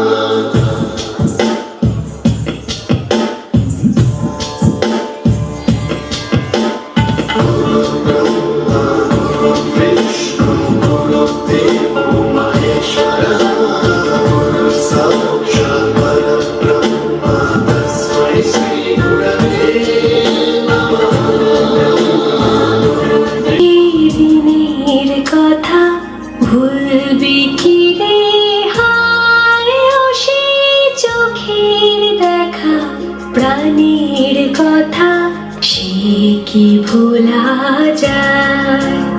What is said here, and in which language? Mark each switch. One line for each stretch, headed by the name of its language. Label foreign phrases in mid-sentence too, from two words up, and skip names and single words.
Sanskrit: विष्णु गुरुदेवो महेश्वरः साक्षात् परब्रह्म तस्मै श्री गुरवे नमः।
Bangla: দিনের কথা ভুলবি কি রে হায় ও সেই চোখের দেখা প্রাণের কথা সে কি ভোলা যায়